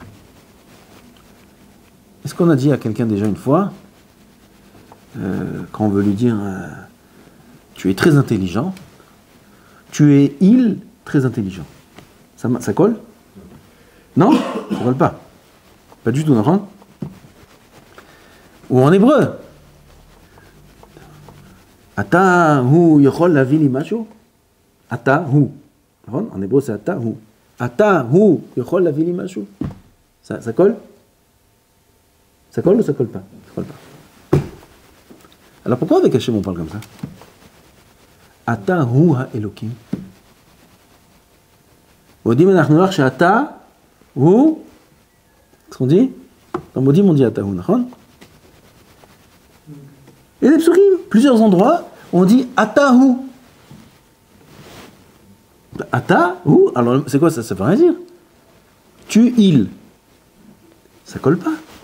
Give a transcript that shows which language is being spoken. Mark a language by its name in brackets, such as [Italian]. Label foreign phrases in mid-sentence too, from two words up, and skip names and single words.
[French] Est-ce qu'on a dit à quelqu'un déjà une fois, quand on veut lui dire tu es très intelligent, tu es il très intelligent. Ça colle? Non? Ça colle pas. Pas du tout, non? Ou en hébreu. [Hebrew] אתה הוא יכול להביא לי משהו. אתה הוא. [French] En hébreu c'est [Hebrew] אתה הוא. אתה הוא יכול להביא לי משהו. [French] Ça colle? Ça colle ou ça colle pas? Ça colle pas. Alors pourquoi avec Hachem on parle comme ça? [Hebrew] אתה הוא האלוקים. מודים אנחנו לך שאתה הוא. [French] Qu'est-ce qu'on dit? Dans Modim on dit [Hebrew] אתה הוא, [French] nachon? Et les psukim, plusieurs endroits, on dit Atahu. Atahu, alors c'est quoi ça? Ça veut rien dire. Tu, il. Ça colle pas.